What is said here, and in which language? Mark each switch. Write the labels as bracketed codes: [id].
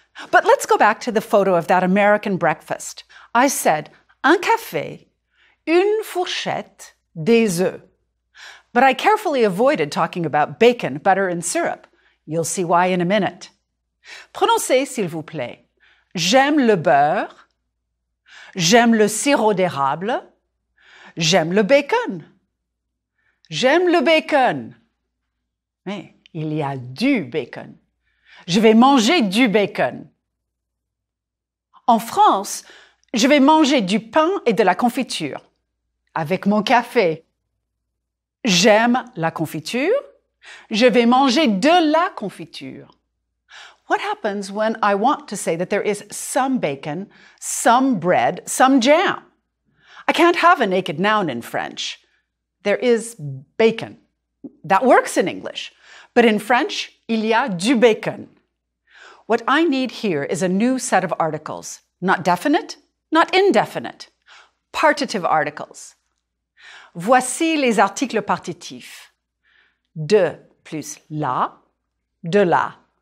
[en] But let's go back to the photo of that American breakfast. I said, [fr] un café, une fourchette, des œufs. [en] But I carefully avoided talking about bacon, butter, and syrup. You'll see why in a minute. [fr] Prononcez, s'il vous plaît. J'aime le beurre. J'aime le sirop d'érable. J'aime le bacon. J'aime le bacon. Mais il y a du bacon. Je vais manger du bacon. En France, je vais manger du pain et de la confiture avec mon café. J'aime la confiture. Je vais manger de la confiture. [en] What happens when I want to say that there is some bacon, some bread, some jam? I can't have a naked noun in French. There is bacon. That works in English. But in French, [fr] il y a du bacon. [en] What I need here is a new set of articles. Not definite, not indefinite. Partitive articles. [fr] Voici les articles partitifs. De plus la, de la.